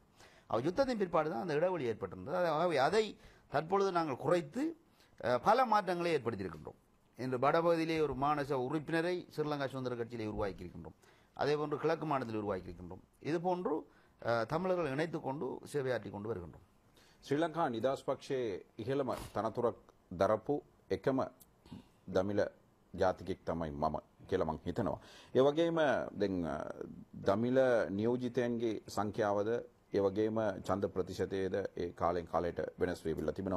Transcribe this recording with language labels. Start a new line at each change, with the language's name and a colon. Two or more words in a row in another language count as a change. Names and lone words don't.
Tamil: அவை யுத்தத்தின் பிற்பாடு தான் அந்த இடைவெளி ஏற்பட்டிருந்தது. ஆகவே அதை தற்பொழுது நாங்கள் குறைத்து பல மாற்றங்களை ஏற்படுத்தியிருக்கின்றோம். இன்று வடபகுதியிலே ஒரு மாநச உறுப்பினரை ஸ்ரீலங்கா சுதந்திர கட்சியிலே உருவாக்கியிருக்கின்றோம். அதே போன்று கிழக்கு மாநிலத்தில் உருவாக்கியிருக்கின்றோம். இதுபோன்று தமிழர்கள் இணைத்துக் கொண்டு சேவையாற்றிக் கொண்டு வருகின்றோம்.
Sinhala: ශ්‍රී ලංකා නිදහස් පක්ෂයේ ඉහළම තනතුරක් දරපු එකම දමිළ ජාතිකෙක් තමයි මම කියලා මම හිතනවා. ඒ වගේම දැන් දමිළ නියෝජිතයන්ගේ සංඛ්‍යාවද ඒ වගේම ඡන්ද ප්‍රතිශතයේද ඒ කාලෙන් කාලයට වෙනස් වෙවිලා තිබෙනවා.